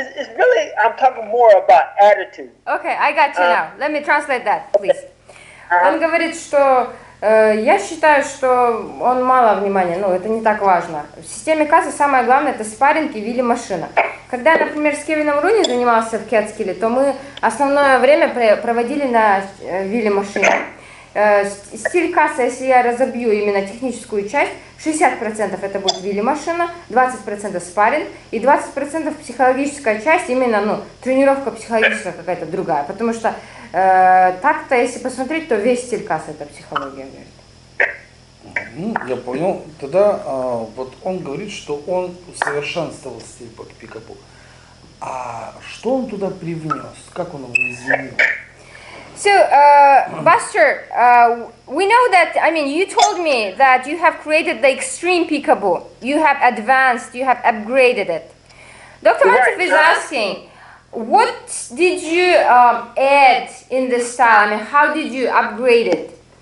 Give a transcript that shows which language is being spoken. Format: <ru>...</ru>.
<en>It's really, I'm talking more about attitude. Okay, I got you now. Let me translate that, please.</en> <ru>Он говорит, что я считаю, что он мало внимания, ну это не так важно. В системе Каса самое главное это спарринг и вилли-машина. Когда я, например, с Кевином Руни занимался в кетскилле, то мы основное время проводили на вилли-машине. Стиль Каса, если я разобью именно техническую часть, 60% это будет вилли-машина, 20% спарринг и 20% психологическая часть, именно тренировка психологическая какая-то другая. Потому что так-то, если посмотреть, то весь стиль Каса это психология. Я понял. Тогда вот он говорит, что он усовершенствовал стиль по пикапу. А что он туда привнес? Как он его изменил?</ru> <en>So, Buster, we know that, I mean, you told me that you have created the extreme peekaboo. You have advanced, you have upgraded it. Dr. Mathis is asking, what did you add in this style? I mean, how did you upgrade it?</en>